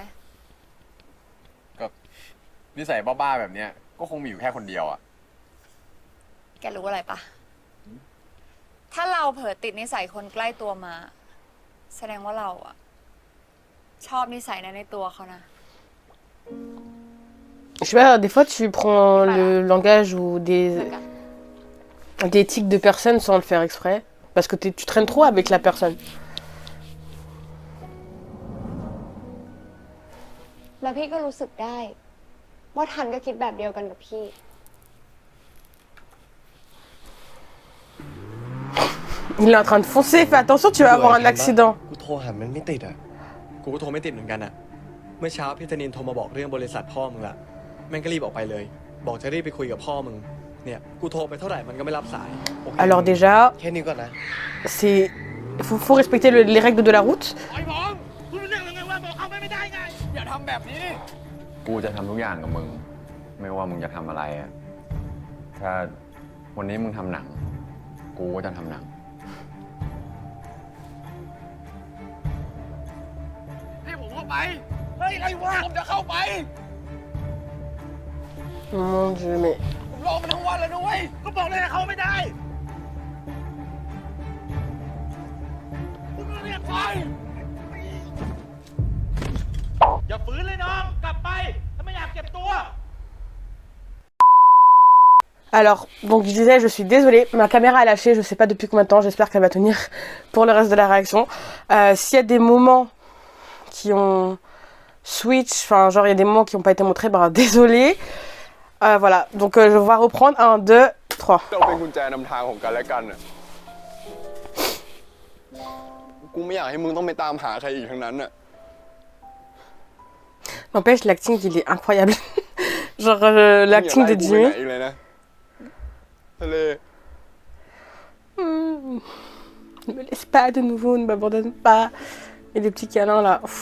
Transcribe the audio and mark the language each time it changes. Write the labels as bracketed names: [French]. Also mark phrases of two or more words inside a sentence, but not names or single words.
[Thai] ก็นิสัยบ้าๆแบบเนี้ยก็คงมีอยู่แค่คนเดียวอะ แกรู้อะไรปะ ถ้าเราเผลอติดนิสัยคนใกล้ตัวมา แสดงว่าเราอะชอบนิสัยนั้นในตัวเขานะ [French] Je sais pas, des fois tu prends le langage ou des tics de personnes sans le faire exprès. Parce que tu traînes trop avec la personne. [Thai] แล้วพี่ก็รู้สึกได้ ว่าทันก็คิดแบบเดียวกันกับพี่ [French] Il est en train de foncer, fais attention, tu vas avoir un accident. [Thai] กูโทรหามันไม่ติดอ่ะ กูก็โทรไม่ติดเหมือนกันอ่ะ เมื่อเช้าพี่ธนินโทรมาบอกเรื่องบริษัทพ่อมึงละแม่งก็รีบออกไปเลย บอกจะรีบไปคุยกับพ่อมึง เนี่ย กูโทรไปเท่าไหร่มันก็ไม่รับสาย [French] Alors déjà, [Thai] แค่นี้ก่อนนะ [French] c'est... faut respecter les règles de la route. [Thai] ไอ้ผมคุณเรื่องยังไงว่าบอกเขาไม่ได้ไง อย่าทำแบบนี้ กูจะทำทุกอย่างกับมึง ไม่ว่ามึงจะทำอะไรอะถ้าวันนี้มึงทำหนังกูก็จะทำหนัง ให้ผมเข้าไป เฮ้ย อะไรวะ ผมจะเข้าไป [French] Mon Dieu, mais [Thai] ผมรอมาทั้งวันแล้วนะเว้ย ก็บอกเลยนะเข้าไม่ได้คุณเรียกไปอย่าฝืนเลยน้อง กลับไป ถ้าไม่อยากเจ็บตัว [French] Alors, donc je disais, je suis désolée, ma caméra a lâché, je sais pas depuis combien de temps, j'espère qu'elle va tenir pour le reste de la réaction. S'il y a des moments qui ont switch, enfin genre il y a des moments qui n'ont pas été montrés, bah désolée. Voilà, donc je vais reprendre 1, 2, 3. [Thai] เราเป็นกุญแจนำทางของกันและกันน่ะกูไม่อยากให้มึงต้องไปตามหาใครอีกทั้งนั้นน่ะ [French] N'empêche, l'acting il est incroyable. Genre l'acting de Jimmy. Ne me laisse pas de nouveau, ne m'abandonne pas. Et les petits câlins là.